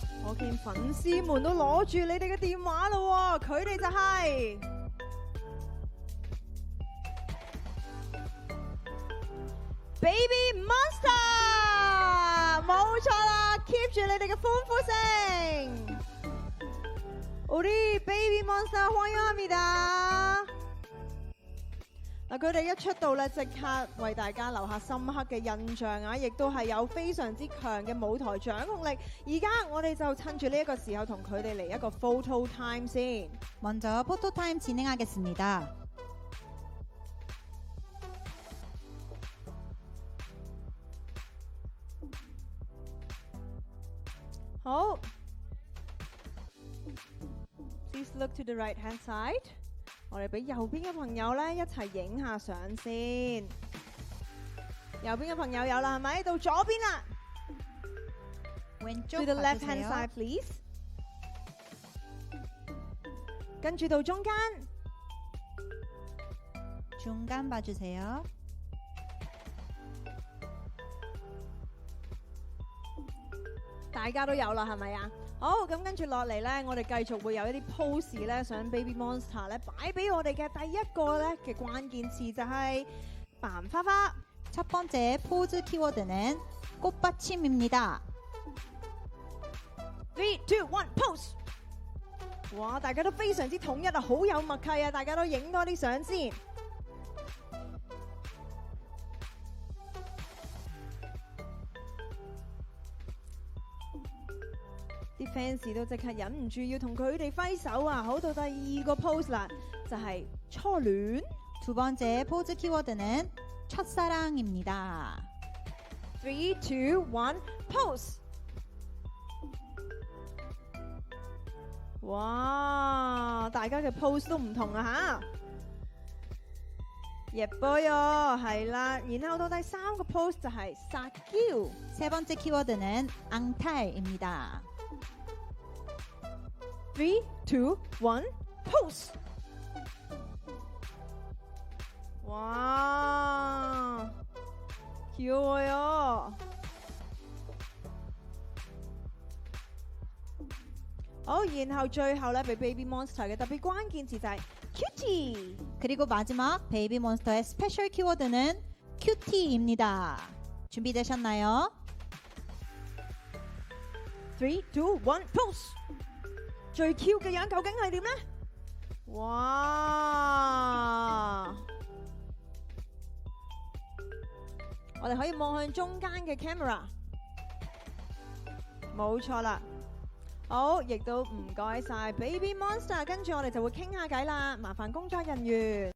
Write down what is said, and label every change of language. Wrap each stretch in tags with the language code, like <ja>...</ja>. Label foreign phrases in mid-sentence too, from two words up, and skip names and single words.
<yue>我見粉絲們都攞住你哋嘅電話咯，佢哋就係 Baby Monster， 冇錯啦 ，keep 住你哋嘅歡呼聲。우리 Baby Monster歡迎합니다。嗱，佢哋一出道咧，即刻為大家留下深刻嘅印象啊！亦都係有非常之強嘅舞台掌控力。而家我哋就趁住呢一個時候，同佢哋嚟一個</yue> <en>photo time</en> <yue>先。</yue> <ko>먼저 포토타임 진행하겠습니다.</ko> <en>好 ，Please look to the right hand side。</en> <yue>我哋俾右邊嘅朋友咧一齊影下相先。右邊嘅朋友有啦，係咪？到左邊啦。To</yue> <ko>왼쪽</ko> <en>the left hand</en> <ko>봐주세요.</ko> <en>side, please。</en> <yue>跟住到中間。</yue> <ko>중간 봐주세요.</ko> <yue>大家都有啦，係咪啊？好，咁跟住落嚟咧，我哋繼續會有一啲 pose 咧，想 Baby Monster 咧擺俾我哋嘅第一個咧嘅關鍵詞就係扮花花。</yue> <ko>첫 번째 포즈 키워드는 꽃받침입니다.</ko> <en>3, 2, 1, pose！</en> <yue>哇，大家都非常之統一啊，好有默契啊！大家都影多啲相先。啲 fans 都即刻忍唔住要同佢哋揮手啊！好，到第二個 pose 啦，就係初戀。</yue> <ko>두 번째 포즈 키워드는 첫사랑입니다.</ko> <en>3, 2, 1, pose！</en> <yue>哇，大家嘅 pose 都唔同啊吓！ 예뻐요， 係啦，然後到第三個 pose 就係撒嬌。</yue> <ko>세 번째 키워드는 앙탈입니다.</ko> <en>3, 2, 1, pose！</en> <ko>哇， 귀여워요。</ko> <yue>好，然後最後咧，俾 Baby Monster 嘅特別關鍵詞就係 cutie。</yue> <ko>그리고 마지막 베이비몬스터의 스페셜 키워드는 큐티입니다. 준비되셨나요?</ko> <en>3, 2, 1, pose！</en> <yue>最 Q 嘅樣究竟係點呢？哇！我哋可以望向中間嘅 camera， 冇錯啦。好，亦都唔該晒 Baby Monster， 跟住我哋就會傾下偈啦，麻煩工作人員。</yue>